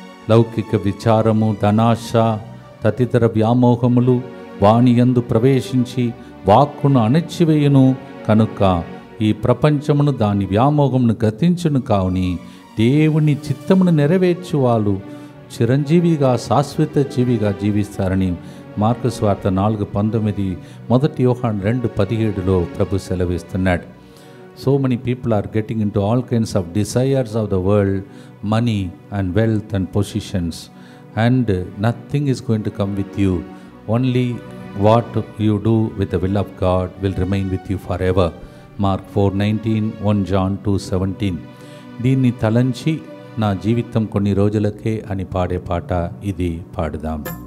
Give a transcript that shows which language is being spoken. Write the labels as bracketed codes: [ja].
[te] లౌకిక విచారము, ధనాశ తదితర వ్యామోహములు వాణియందు ప్రవేశించి వాక్కును అణచివేయును కనుక ఈ ప్రపంచమును దాని వ్యామోహమును గతించును. కావుని దేవుని చిత్తమును నెరవేర్చు వాళ్ళు చిరంజీవిగా, శాశ్వత జీవిగా జీవిస్తారని మార్కు సువార్త 4:19, 1 యోహాను 2:17 ప్రభు సెలవిస్తున్నాడు. [en] So many people are getting into all kinds of desires of the world, money and wealth and positions, and nothing is going to come with you. Only what you do with the will of God will remain with you forever. Mark 4:19, 1 John 2:17. [te] దీన్ని తలంచి నా జీవితం కొన్ని రోజులకే అని పాడే పాట ఇది పాడుదాం.